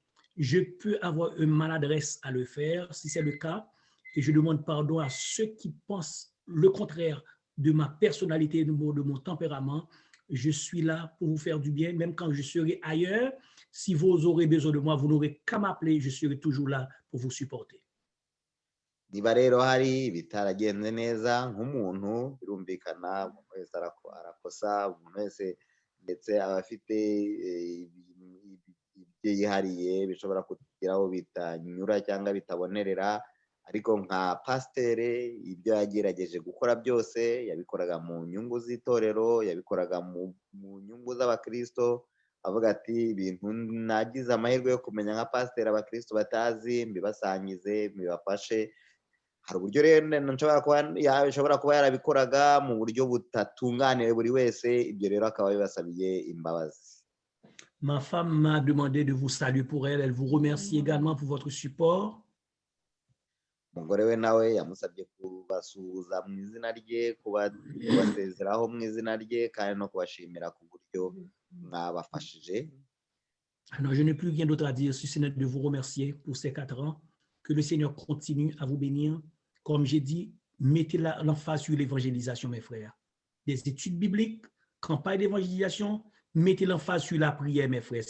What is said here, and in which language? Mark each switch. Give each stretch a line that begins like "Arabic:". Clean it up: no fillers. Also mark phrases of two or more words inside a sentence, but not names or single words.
French: Je peux avoir une maladresse à le faire, si c'est le cas. Et je demande pardon à ceux qui pensent le contraire de ma personnalité, de mon tempérament. Je suis là pour vous faire du bien, même quand je serai ailleurs. Si vous aurez besoin de moi, vous n'aurez qu'à m'appeler, je serai toujours là pour vous supporter.
Kinyarwanda: Niba rero hari ibitaragenze neza nk'umuntu birumvikana umuntu wese arakosa, umuntu wese ndetse aba afite ibyo yihariye bishobora kugeraho bitanyura cyangwa bitabonerera, ariko nka pasiteri ibyo yagerageje gukora byose yabikoraga mu nyungu z'itorero, yabikoraga mu nyungu z'abakristo, avuga ati ibintu nagize amahirwe yo kumenya nka pasiteri abakristo batazi mbibasangize mbibafashe. Hari uburyo rero ashobora kuba yarabikoraga mu buryo butatunganiye buri wese, ibyo rero akaba bibasabiye imbabazi.
French: Ma femme m'a demandé de vous saluer pour elle. Elle vous remercie également pour votre support.
Kinyarwanda: Umugore we nawe yamusabye kubasuhuza mu izina rye, kubasezeraho mu izina rye kandi no kubashimira ku buryo mwabafashije.
French: Alors, je n'ai plus rien d'autre à dire si ce n'est de vous remercier pour ces 4 ans. Que le Seigneur continue à vous bénir. Comme j'ai dit, mettez l'emphase sur l'évangélisation, mes frères. Des études bibliques, campagne d'évangélisation, mettez l'emphase sur la prière, mes frères.